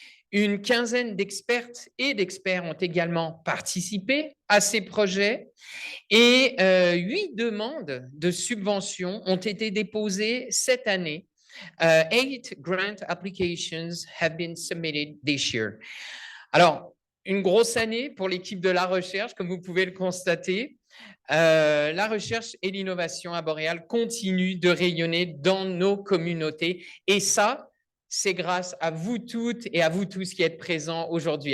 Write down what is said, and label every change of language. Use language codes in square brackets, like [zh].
[fr] Une quinzaine d'expertes et d'experts ont également participé à ces projets et 8 demandes de subventions ont été déposées cette année [en] 8 grant applications have been submitted this year. [fr] Alors, une grosse année pour l'équipe de la recherche, comme vous pouvez le constater. La recherche et l'innovation à Boréal continuent de rayonner dans nos communautés. Et ça, c'est grâce à vous toutes et à vous tous qui êtes présents aujourd'hui.